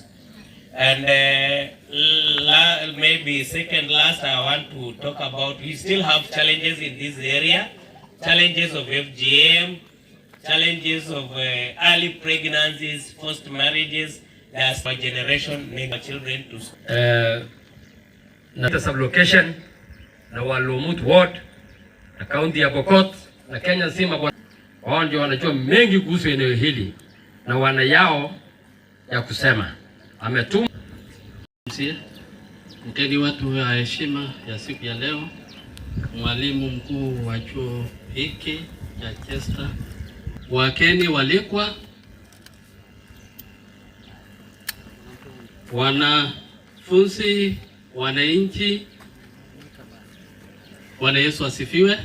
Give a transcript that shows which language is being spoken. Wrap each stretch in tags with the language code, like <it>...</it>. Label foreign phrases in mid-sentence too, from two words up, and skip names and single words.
<en>And maybe second last, I want to talk about, we still have challenges in this area. Challenges of FGM, challenges of early pregnancies, forced marriages. There's my generation make children to</en> <sw>na sublocation na Walumut ward na county ya Pokot na Kenya nzima, wao ndio wanajua mengi kuhusu eneo hili na wana yao ya kusema. Ametuma mkeni watu wa heshima ya siku ya leo, mwalimu mkuu wa chuo hiki cha CHESTA, wakeni walikwa, wanafunzi, wananchi, Bwana Yesu asifiwe.</sw>